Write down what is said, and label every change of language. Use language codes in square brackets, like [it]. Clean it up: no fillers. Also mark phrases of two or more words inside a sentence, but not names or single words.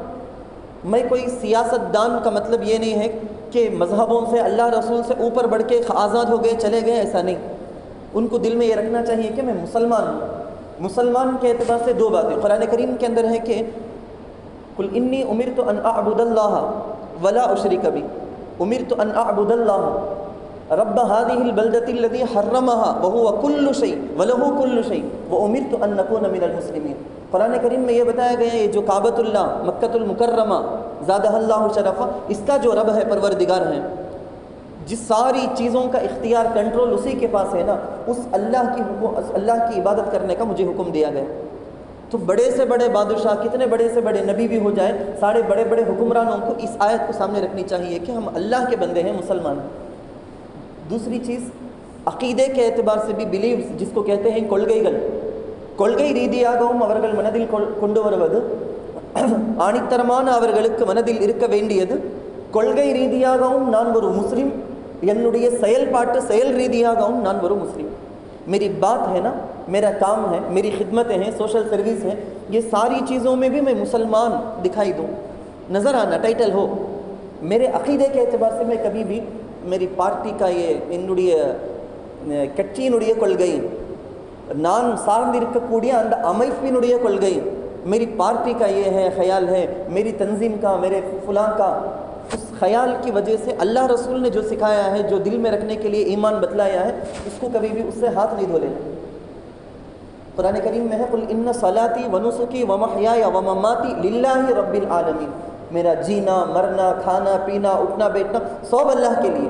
[ur] میں کوئی سیاست دان کا مطلب یہ نہیں ہے کہ مذہبوں سے، اللہ رسول سے اوپر بڑھ کے آزاد ہو گئے چلے گئے، ایسا نہیں۔ ان کو دل میں یہ رکھنا چاہیے کہ میں مسلمان ہوں۔ مسلمان کے اعتبار سے 2 باتیں قرآن کریم کے اندر ہے کہ [ar] قل انی امرت ان اعبد اللہ ولا اشرک بہ، امرت ان اعبد اللہ رب هذه البلدة الذي حرمها وهو كل شيء وله كل شيء وامرت ان نكون من المسلمين۔ [ur] قرآن کریم میں یہ بتایا گیا ہے جو کعبۃ اللہ مکۃ المکرمہ [ar] زادہ اللہ شرفا، [ur] اس کا جو رب ہے، پروردگار ہے، جس ساری چیزوں کا اختیار کنٹرول اسی کے پاس ہے نا، اس اللہ کی عبادت کرنے کا مجھے حکم دیا گیا۔ تو بڑے سے بڑے بادشاہ، کتنے بڑے سے بڑے نبی بھی ہو جائیں، سارے بڑے بڑے حکمرانوں کو اس آیت کو سامنے رکھنی چاہیے کہ ہم اللہ کے بندے ہیں، مسلمان ہیں۔ دوسری چیز عقیدے کے اعتبار سے بھی بلیوز، جس کو کہتے ہیں [ta] கொள்கை ரீதியாகவும் அவர்கள் மனதில் கொண்டு வருவது, ஆணித்தரமான அவர்களுக்கு மனதில் இருக்க வேண்டியது, கொள்கை ரீதியாகவும் நான் ஒரு முஸ்லிம், என்னுடைய செயல் ரீதியாகவும் நான் ஒரு முஸ்லிम। [ur] میری بات ہے نا، میرا کام ہے، میری خدمتیں ہیں، [en] social service [ur] ہے، یہ ساری چیزوں میں بھی میں مسلمان دکھائی دوں، نظر آنا، ٹائٹل ہو۔ میرے عقیدے کے اعتبار سے میں کبھی بھی میری پارٹی کا یہ [ta] என்னுடைய கட்சியினுடைய கொள்கை, நான் சார்ந்திருக்கக்கூடிய அந்த அமைப்பினுடைய கொள்கை, [ur] میری پارٹی کا یہ ہے، خیال ہے، میری تنظیم کا، میرے فلاں کا، اس خیال کی وجہ سے اللہ رسول نے جو سکھایا ہے، جو دل میں رکھنے کے لیے ایمان بتلایا ہے، اس کو کبھی بھی اس سے ہاتھ نہیں دھو لینا۔ قرآن کریم میں ہے [ar] قل ان صلاتی ونسکی ومحیای ومماتی للہ رب العالمین، [ur] میرا جینا، مرنا، کھانا، پینا، اٹھنا بیٹھنا سب اللہ کے لیے۔